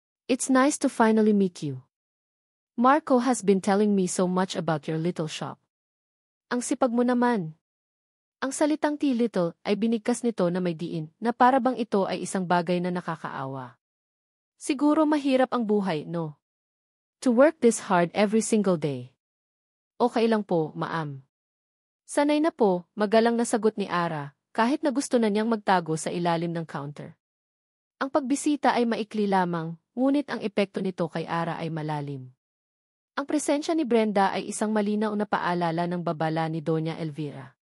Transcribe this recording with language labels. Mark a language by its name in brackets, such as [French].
[English] It's nice to finally meet you. Marco has been telling me so much about your little shop. [Filipino] Ang sipag mo naman. Ang salitang little ay binigkas nito na may diin na para bang ito ay isang bagay na nakakaawa. Siguro mahirap ang buhay, no? [English] To work this hard every single day. [Filipino] Okay lang po, ma'am. Sanay na po, magalang na sagot ni Ara, kahit na gusto na niyang magtago sa ilalim ng counter. Ang pagbisita ay maikli lamang, ngunit ang epekto nito kay Ara ay malalim. Ang presensya ni Brenda ay isang malinaw na paalala ng babala ni Doña Elvira.